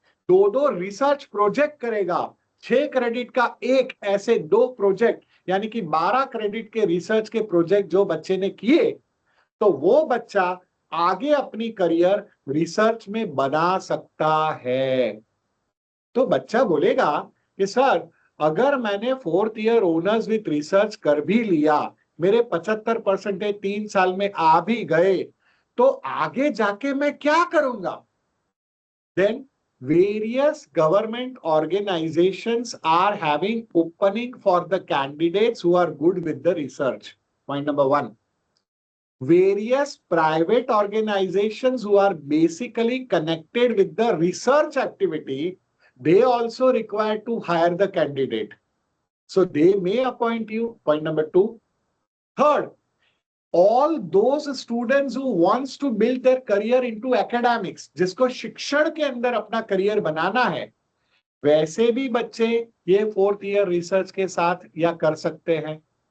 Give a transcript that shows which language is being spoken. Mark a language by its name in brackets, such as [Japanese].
[Hindi] 2 research project करेगा, 6 credit का एक ऐसे 2 प्रोजेक्ट, यानी कि 12 क्रेडिट के रिसर्च के प्रोजेक्ट जो बच्चे ने किए, तो वो बच्चा आगे अपनी करियर रिसर्च में बना सकता है। तो बच्चा बोलेगा कि सर, अगर मैंने 4th year honours with research कर भी लिया, मेरे 75% 3 साल में आ भी गए, तो आगे जाके मैं क्या करूंगा? [English] Then various government organizations are having opening for the candidates who are good with the research. Point number 1. Various private organizations who are basically connected with the research activity, they also require to hire the candidate. So they may appoint you. Point number 2. Third, all those students who wants to build their career into academics, [Hindi] जिसको शिक्षण के अंदर अपना career बनाना है, वैसे भी बच्चे ये 4th ईयर रिसर्च के साथ या कर सकते हैं।